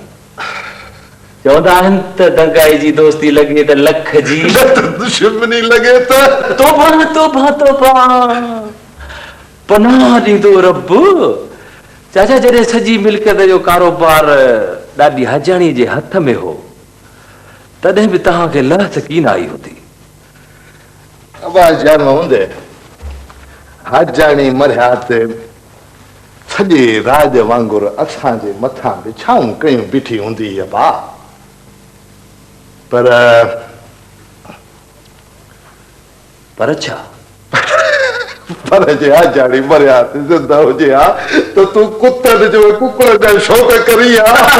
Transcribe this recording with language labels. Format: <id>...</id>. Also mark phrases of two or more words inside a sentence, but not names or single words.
<sd>चवंदा आहिनि त दंकाई जी दोस्ती लॻे त लख जी दुश्मनी लॻे त तोबा तोबा तोबा पनाह ॾींदो रब। चाचा जॾहिं सॼी मिल्कियत जो कारोबार ॾाढी हजाणी जे हथ में हो तॾहिं बि तव्हांखे लहत कीन आई होती। अब जान मोहम्मद हजाणी मरिया ते सॼे राज वांगुरु असांजे मथां बिछाऊं कयूं बीठी हूंदी आहे बा, पर छा पर जे हजाणी मरिया ते ज़िंदा हुजे हा त तूं कुतनि जो कुकड़ जा शौक़ करी हा।</sd>